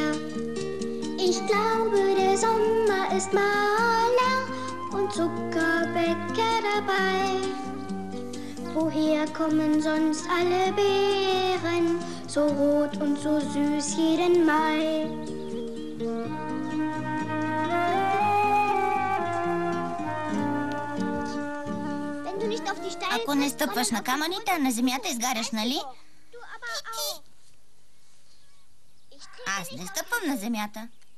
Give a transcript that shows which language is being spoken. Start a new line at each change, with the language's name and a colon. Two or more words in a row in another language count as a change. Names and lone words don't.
German: Ich glaube, der Sommer ist Maler und Zuckerbäcker dabei. Woher kommen sonst alle Beeren, so rot und so süß jeden Mai?
Bulgarian: Ако не стъпваш на камъните, а на земята изгаряш, нали? И ти. Аз не стъпвам на земята.